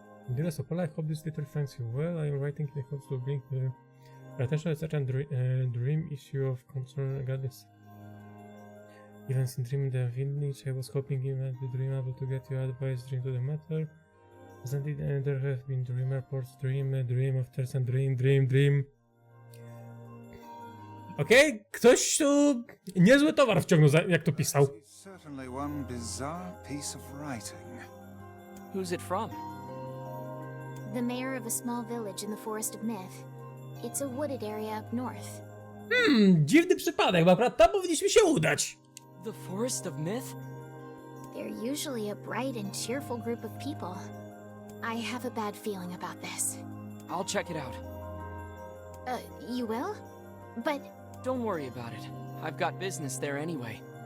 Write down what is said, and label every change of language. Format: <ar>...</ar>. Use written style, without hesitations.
<en>Dear Sopola, I hope this letter finds you well. I am writing in hopes to bring your attention to a certain dream issue of concern regarding events in Dream the Village. I was hoping you might be dream able to get your advice dream to the matter. As indeed there have been dream reports, dream afters and dream.</en> <pl>Okej, ktoś tu niezły towar wciągnął, jak to pisał.</pl> <en>It's certainly one bizarre piece of writing. Who's it from? The mayor of a small village in the Forest of Myth. It's a wooded area up north.</en> <pl>Dziwny przypadek, bo akurat tam powinniśmy się udać.</pl> <en>The Forest of Myth? They're usually a bright and cheerful group of people. I have a bad feeling about this. I'll check it out. You will? But, Don't worry about it. I've got business there anyway.</en>